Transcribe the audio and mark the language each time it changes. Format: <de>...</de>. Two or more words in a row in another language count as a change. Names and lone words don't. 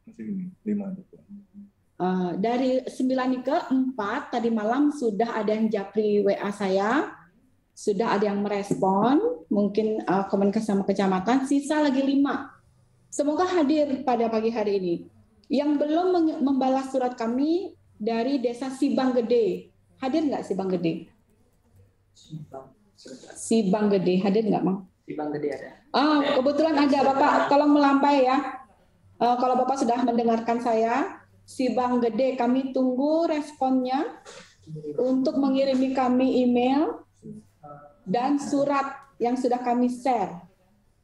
<id>Dari 9 ke 4 tadi malam sudah ada yang japri WA saya. Sudah ada yang merespon, mungkin komunikasi sama kecamatan, sisa lagi 5. Semoga hadir pada pagi hari ini. Yang belum membalas surat kami dari desa Sibang Gede. Hadir nggak Sibang Gede? Sibang Gede, hadir nggak, Mang? Sibang Gede ada. Kebetulan ada, Bapak tolong melampai ya. Kalau Bapak sudah mendengarkan saya, Sibang Gede kami tunggu responnya untuk mengirimi kami email dan surat yang sudah kami share.</id>